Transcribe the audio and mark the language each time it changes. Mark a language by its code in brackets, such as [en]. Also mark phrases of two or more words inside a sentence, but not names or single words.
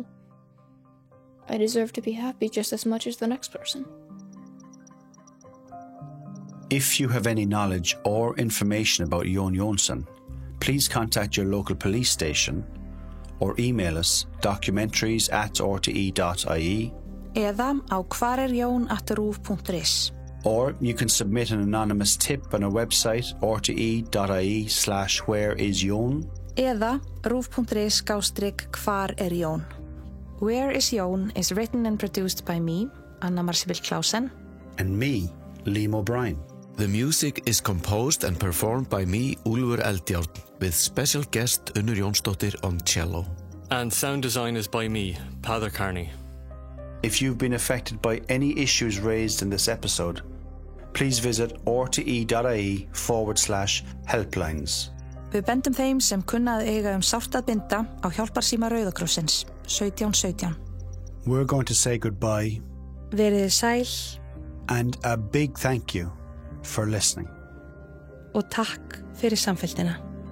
[en] I deserve to be happy just as much as the next person. If you have any knowledge or information about Jón Jónsson, please contact your local police station or email us documentaries@rte.ie [is] eða á hvarerjón@ruv.is. [en] Or you can submit an anonymous tip on our website rte.ie/whereisjón [is] eða ruv.is/hvar-er-Jón. [en] Where is Jón is written and produced by me, Anna Marcibel Clausen, and me, Liam O'Brien. The music is composed and performed by me, Úlfur Eldjárn, with special guest Unnur Jónsdóttir on cello. And sound design is by me, Peadar Kearney. If you've been affected by any issues raised in this episode, please visit rte.ie/helplines. [is] Við bendum þeim sem kunna að eiga sárt að binda á hjálparsíma Rauða krossins 1717. [en] We're going to say goodbye. [is] Verið sæl. [en] And a big thank you for listening. [is] Og takk fyrir samfylgdina.